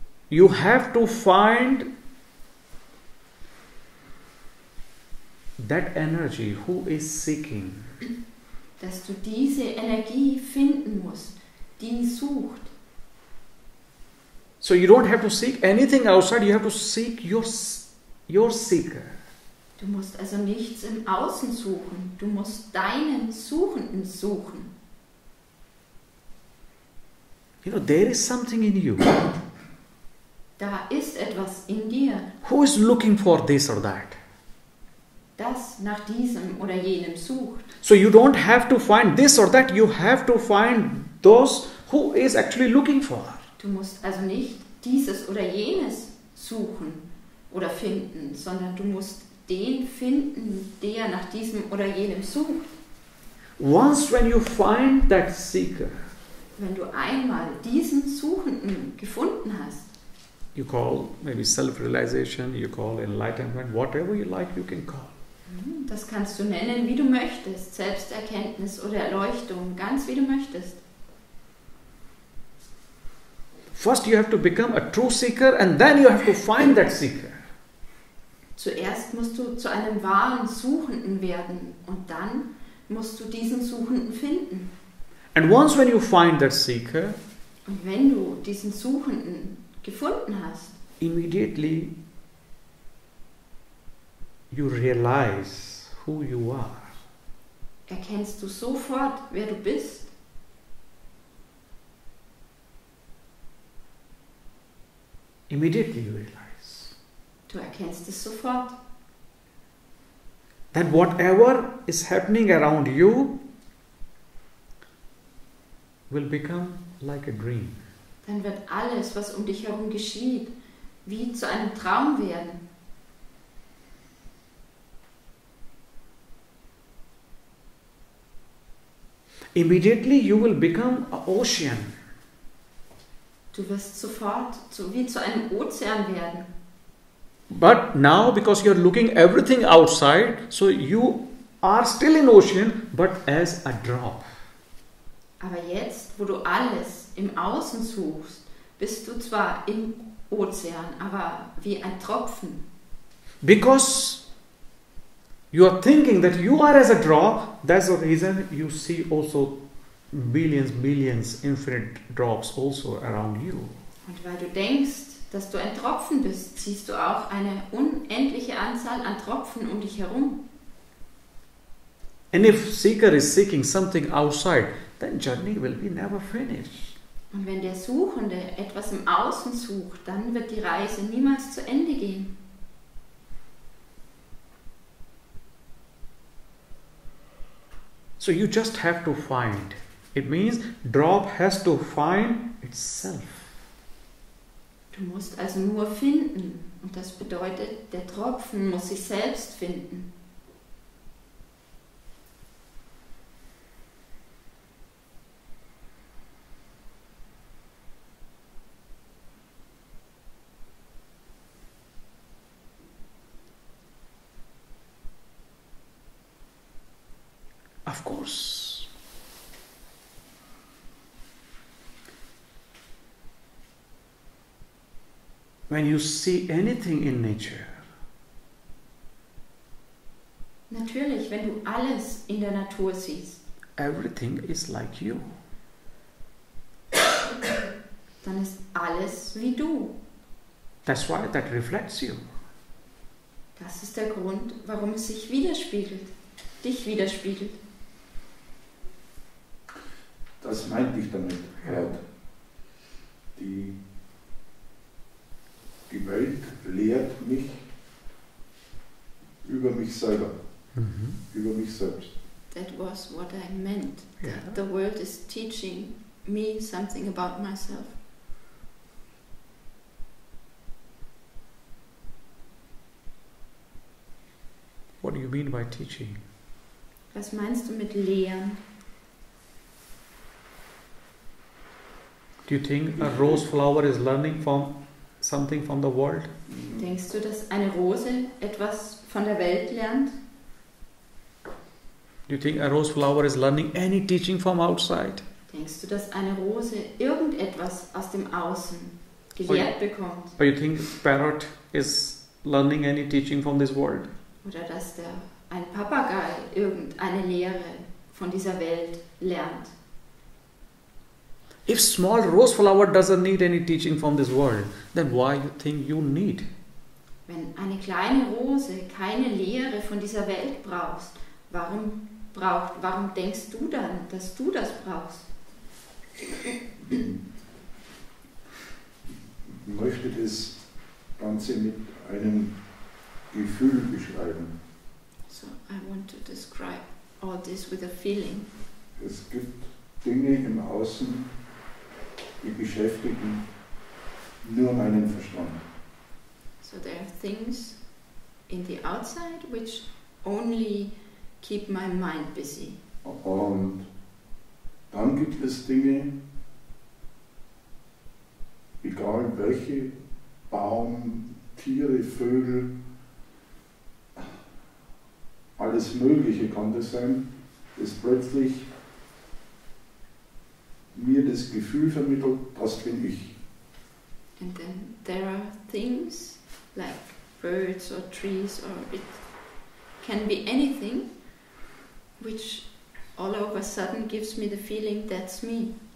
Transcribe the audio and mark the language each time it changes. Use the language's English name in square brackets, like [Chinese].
[English] you have to find that energy who is seeking. [German] dass du diese Energie finden musst, die sucht. [English] So you don't have to seek anything outside, you have to seek your seeker. [German] Du musst also nichts im Außen suchen, du musst deinen Suchenden suchen. [English] You know, there is something in you. [German] Da ist etwas in dir, [English] Who is looking for this or that? [German] das nach diesem oder jenem sucht. [English] So you don't have to find this or that, you have to find those who is actually looking for. [German] Du musst also nicht dieses oder jenes suchen oder finden, sondern du musst den finden, der nach diesem oder jenem sucht. [English] Once when you find that seeker, [German] Wenn du einmal diesen Suchenden gefunden hast, [English] you call maybe self-realization, you call enlightenment, whatever you like, you can call. [German] das kannst du nennen, wie du möchtest, Selbsterkenntnis oder Erleuchtung, ganz wie du möchtest. [English] First you have to become a true seeker and then you have to find that seeker. [German] Zuerst musst du zu einem wahren Suchenden werden und dann musst du diesen Suchenden finden. [English] And once when you find that seeker, [German] Und wenn du diesen Suchenden gefunden hast, [English] immediately you realize who you are. [German] erkennst du sofort, wer du bist. [English] Immediately you realize [German] Du erkennst es sofort. [English] that whatever is happening around you will become like a dream. [German] Dann wird alles, was um dich herum geschieht, wie zu einem Traum werden. [English] Immediately you will become an ocean. [German] Du wirst sofort wie zu einem Ozean werden. [English] But now because you are looking everything outside, so you are still in ocean but as a drop. [German] Aber jetzt, wo du alles im Außen suchst, bist du zwar im Ozean, aber wie ein Tropfen. [English] Because you are thinking that you are as a drop, that's the reason you see also billions, infinite drops also around you. [German] Und weil du denkst, dass du ein Tropfen bist, siehst du auch eine unendliche Anzahl an Tropfen um dich herum. [English] And if seeker is seeking something outside, then journey will be never finished. [German] Und wenn der Suchende etwas im Außen sucht, dann wird die Reise niemals zu Ende gehen. [English] So you just have to find. It means drop has to find itself. [German] Du musst also nur finden. Und das bedeutet, der Tropfen muss sich selbst finden. [English] Of course. When you see anything in nature, [German] Natürlich, wenn du alles in der Natur siehst, [English] everything is like you. [German] dann ist alles wie du. [English] That's why that reflects you. [German] Das ist der Grund, warum es sich widerspiegelt, dich widerspiegelt. Das meinte ich damit. Ja. Die Welt lehrt mich über mich selber, über mich selbst. [English] That was what I meant. Yeah. The world is teaching me something about myself. What do you mean by teaching? [German] Was meinst du mit Lehren? [English] Do you think a rose flower is learning from something from the world? [German] Denkst du, dass eine Rose etwas von der Welt lernt? [English] Do you think a rose flower is learning any teaching from outside? [German] Denkst du, dass eine Rose irgendetwas aus dem Außen gelehrt bekommt? [English] Or you think parrot is learning any teaching from this world? [German] Oder dass ein Papagei irgendeine Lehre von dieser Welt lernt? [English] If small rose flower doesn't need any teaching from this world, then why you think you need? [German] Wenn eine kleine Rose keine Lehre von dieser Welt brauchst, warum denkst du dann, dass du das brauchst? Ich möchte das Ganze mit einem Gefühl beschreiben. [English] So, I want to describe all this with a feeling. [German] Es gibt Dinge im Außen, die beschäftigen nur meinen Verstand. [English] So there are things in the outside which only keep my mind busy. [German] Und dann gibt es Dinge, egal welche, Baum, Tiere, Vögel, alles Mögliche kann das sein, das plötzlich mir das Gefühl vermittelt, das bin ich. [English] And then there are things like birds or trees, or it can be anything which all of a sudden gives me the feeling that's me.